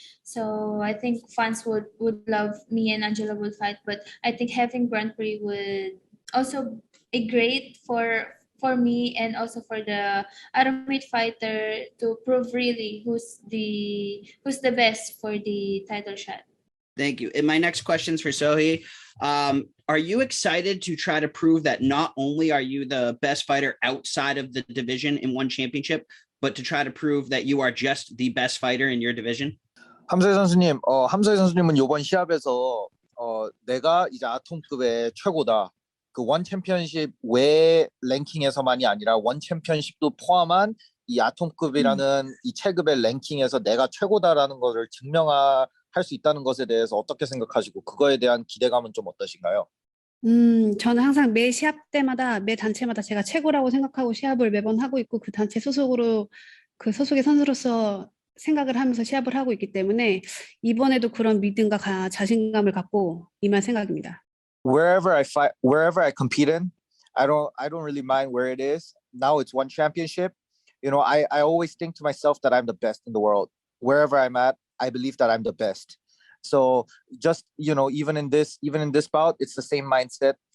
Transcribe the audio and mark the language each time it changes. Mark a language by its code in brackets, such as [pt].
[en] So I think fans would love me and Angela would fight, but I think having Grand Prix would also be great for me and also for the Atomweight fighter to prove really who's the best for the title shot. Thank you. And my next question is for Sohee. Are you excited to try to prove that not only are you the best fighter outside of the division in one championship, but to try to prove that you are just the best fighter in your division? [ko] 함서희 선수님, 함서희 선수님은 이번 시합에서 내가 이제 아톰급의 최고다. 그 원 챔피언십 외 랭킹에서만이 아니라 원 챔피언십도 포함한 이 아톰급이라는 이 체급의 랭킹에서 내가 최고다라는 것을 증명할 수 있다는 것에 대해서 어떻게 생각하시고 그거에 대한 기대감은 좀 어떠신가요? 저는 항상 매 시합 때마다 매 단체마다 제가 최고라고 생각하고 시합을 매번 하고 있고 그 단체 소속으로 그 소속의 선수로서 생각을 하면서 시합을 하고 있기 때문에 이번에도 그런 믿음과 자신감을 갖고 임할 생각입니다. [en] Wherever I compete in, I don't really mind where it is. Now it's one championship. You know, I always think to myself that I'm the best in the world. Wherever I'm at, I believe that I'm the best. So just, you know, even in this bout, it's the same mindset.